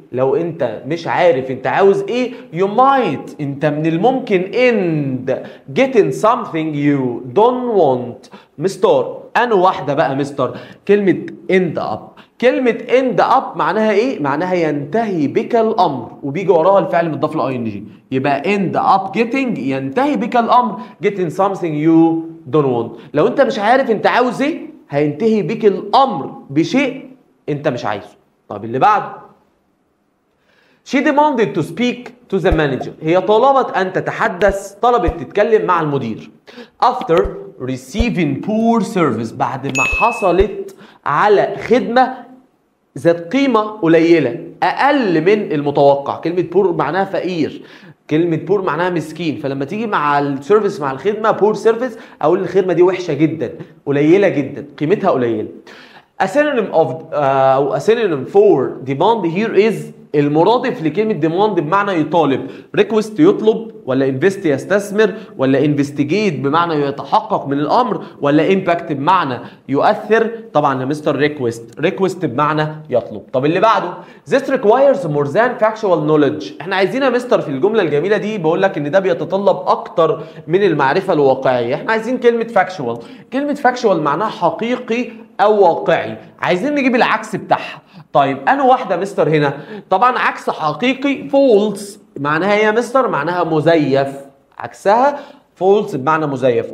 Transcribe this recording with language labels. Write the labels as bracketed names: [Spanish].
[Arabic] لو انت مش عارف انت عاوز ايه [English] you might [Arabic] انت من الممكن [English] end getting something you don't want. [Arabic] مستر انا واحده بقى مستر كلمه end up. كلمه end up معناها ايه؟ معناها ينتهي بك الامر وبيجي وراها الفعل مضاف ل ing. يبقى [English] end up getting [Arabic] ينتهي بك الامر [English] getting something you don't want. [Arabic] لو انت مش عارف انت عاوز ايه هينتهي بك الامر بشيء انت مش عايزه. طب اللي بعده [English] she demanded to speak to the manager. [Arabic] هي طلبت ان تتحدث، طلبت تتكلم مع المدير. [English] after receiving poor service [Arabic] بعد ما حصلت على خدمه ذات قيمه قليله اقل من المتوقع. كلمه poor معناها فقير، كلمة بور معناها مسكين، فلما تيجي مع السيرفيس مع الخدمة بور سيرفيس أقول الخدمة دي وحشة جدا، قليلة جدا، قيمتها قليلة. [English] A synonym of [Arabic] أو [English] a synonym for demand here is [Arabic] المرادف لكلمة [English] demand [Arabic] بمعنى يطالب. request يطلب، ولا invest يستثمر، ولا investigate بمعنى يتحقق من الأمر، ولا impact بمعنى يؤثر. طبعا يا مستر request بمعنى يطلب. طب اللي بعده [English] this requires more than factual knowledge. [Arabic] احنا عايزين يا مستر في الجملة الجميلة دي بقول لك ان ده بيتطلب اكتر من المعرفة الواقعية. احنا عايزين كلمة factual. كلمة factual معناها حقيقي او واقعي، عايزين نجيب العكس بتاعها. طيب انا واحده مستر هنا طبعا عكس حقيقي فولس معناها يا مستر معناها مزيف، عكسها فولس بمعنى مزيف.